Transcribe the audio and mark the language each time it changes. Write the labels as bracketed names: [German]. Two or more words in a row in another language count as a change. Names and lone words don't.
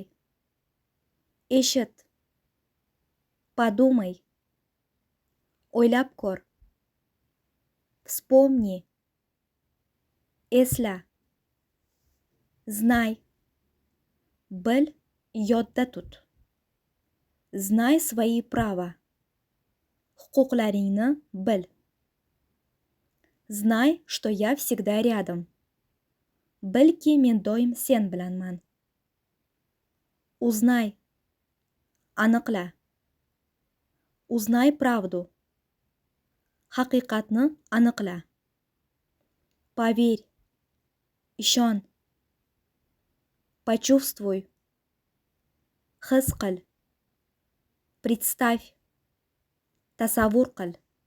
[Uzbek] Eshit. Подумай. O'ylab ko'r. Вспомни. Esla. Знай. Bil, yodda tut. [Russian] Знай свои права. [Uzbek] Huquqlaringni bil. [Russian] Знай, что я всегда рядом. [Uzbek] Bilki men doim sen bilanman. [Russian] Узнай. Aniqla. Узнай правду. [Uzbek] Haqiqatni aniqla. [Russian] Поверь. Ishon. [Uzbek] Почувствуй. His qil. Представь. Tasavvur qil.